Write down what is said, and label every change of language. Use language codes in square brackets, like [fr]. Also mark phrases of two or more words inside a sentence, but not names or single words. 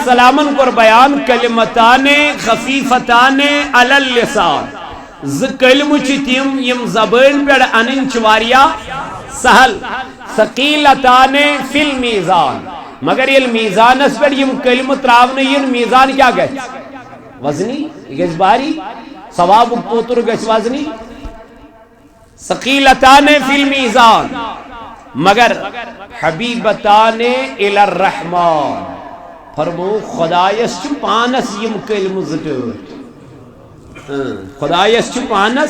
[ks] السلام کو بیان [ar] کلمتان خفیفتان علی اللسان [ks] ز کلم چھ تم یم زبان پہ ان واریاہ سہل [ar] ثقیلتان فی المیزان [ks] مگر یل میزانس پہ یم کلم تراؤن ین میزان کیا گژھِ وزنی یہ گژھِ باری ثواب پوتر گژھِ وزنی [ar] ثقیلتان فی المیزان [ks] مگر [ar] حبیبتان الی الرحمن [ks] فرمو خدایس چھ پانس یم کلم زٹٹ خدایس چھ پانس